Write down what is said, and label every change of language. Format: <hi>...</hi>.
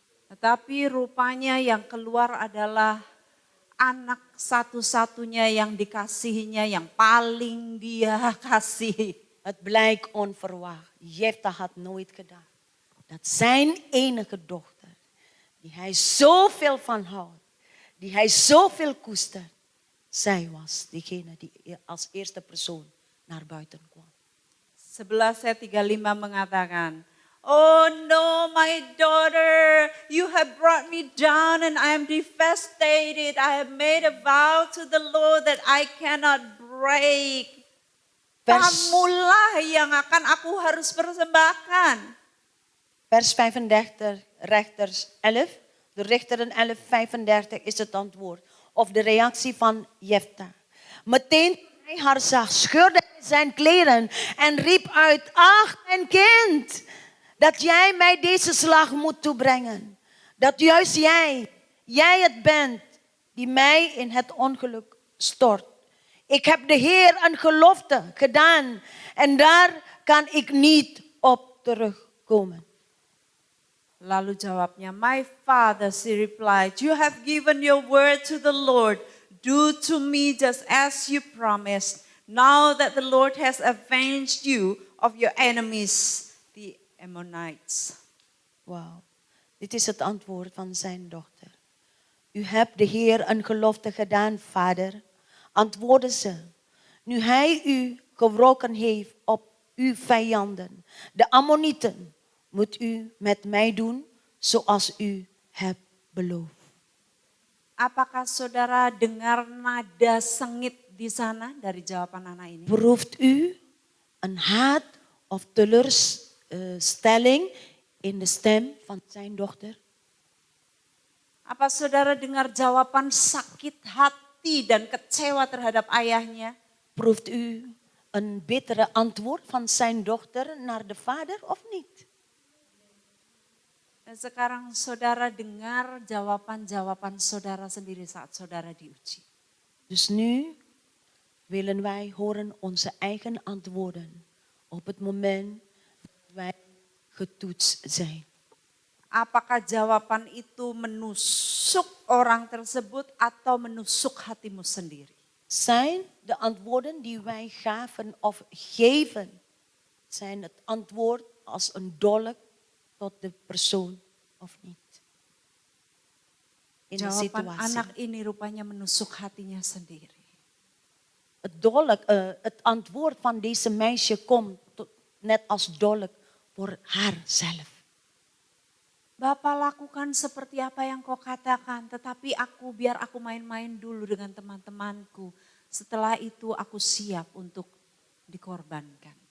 <id>Tetapi rupanya yang keluar adalah anak satu-satunya yang dikasihinya, yang paling dia kasih.</id> <nl>Het blijkt onverwacht. Jefta had nooit gedacht. dat zijn enige dochter, die hij zoveel van houdt, die hij zoveel koestert, zij was degene die als eerste persoon naar buiten kwam.</nl> <id>11 ayat 35 mengatakan,</id> <en>"Oh no, my daughter, you have brought me down and I am devastated. I have made a vow to the Lord that I cannot break."</en> <id>Kamulah yang akan aku harus persembahkan.</id> <nl>Vers 35, Rechters 11. De Richteren 11, 35 is het antwoord. Of de reactie van Jefta. Meteen toen hij haar zag, scheurde hij zijn kleren en riep uit: ach, mijn kind, dat jij mij deze slag moet toebrengen. Dat juist jij het bent die mij in het ongeluk stort. Ik heb de Heer een gelofte gedaan en daar kan ik niet op terugkomen.</nl> <id>Lalu jawabnya,</id> <en>"My father," she replied, "you have given your word to the Lord. Do to me just as you promised. Now that the Lord has avenged you of your enemies, the Ammonites."</en> <nl>Wauw, dit is het antwoord van zijn dochter. U hebt de Heer een gelofte gedaan, vader, antwoordde ze. Nu hij u gewroken heeft op uw vijanden, de Ammonieten, moet u met mij doen zoals u hebt beloofd.</nl> <id>Apakah saudara dengar nada sengit di sana dari jawaban anak ini?</id> <nl>Proeft u een haat of teleurstelling in de stem van zijn dochter?</nl> <id>Apa saudara dengar jawaban sakit hati dan kecewa terhadap ayahnya?</id> <nl>Proeft u een bittere antwoord van zijn dochter naar de vader of niet?</nl> <id>Dan sekarang saudara dengar jawaban-jawaban saudara sendiri saat saudara diuji.</id> <nl>Dus nu willen wij horen onze eigen antwoorden op het moment dat wij getoetst zijn.</nl> <id>Apakah jawaban itu menusuk orang tersebut atau menusuk hatimu sendiri?</id> <nl>Zijn de antwoorden die wij gaven of geven, zijn het antwoord als een dolk tot de persoon of niet? In de</nl> <id>Jawaban</id> <nl>situatie.</nl> <id>anak ini rupanya menusuk hatinya sendiri.</id> <nl>Het antwoord van deze meisje komt net als dolk voor haarzelf.</nl> <id>Bapak, lakukan seperti apa yang kau katakan, tetapi biar aku main-main dulu dengan teman-temanku. Setelah itu aku siap untuk dikorbankan.</id>